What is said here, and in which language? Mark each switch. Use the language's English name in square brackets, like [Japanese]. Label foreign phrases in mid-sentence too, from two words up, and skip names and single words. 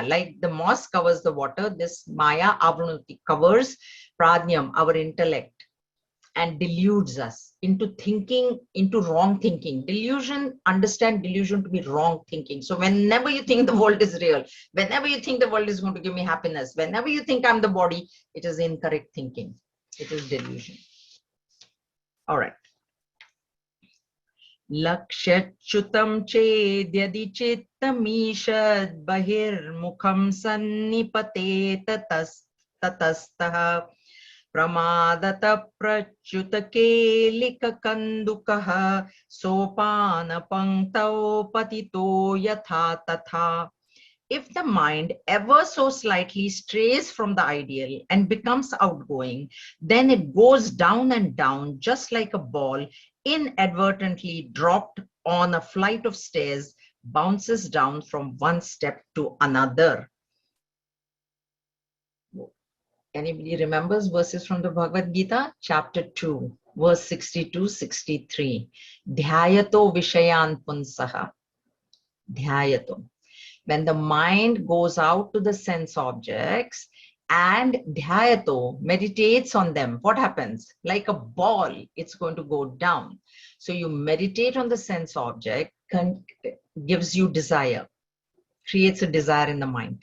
[English] Like the moss covers the water, this Maya, Avrunoti, covers Pradnyam, our intellect, and deludes us into thinking, into wrong thinking. Delusion, understand delusion to be wrong thinking. So whenever you think the world is real, whenever you think the world is going to give me happiness, whenever you think I'm the body, it is incorrect thinking. It is delusion. All right. [Sanskrit] Lakshyachyutam chedyadi chittamishad bahirmukham sannipate tatastaha pramadata prachuta kandukaha sopana pangtau patito yatha tatha. [English] If the mind ever so slightly strays from the ideal and becomes outgoing, then it goes down and down just like a ball inadvertently dropped on a flight of stairs, bounces down from one step to another. Anybody remembers verses from the Bhagavad Gita? Chapter 2, verse 62-63. [Sanskrit] Dhyayato vishayan punsaha. Dhyayato. [English] When the mind goes out to the sense objects and dhyayato, meditates on them, what happens? Like a ball, it's going to go down. So you meditate on the sense object, gives you desire, creates a desire in the mind.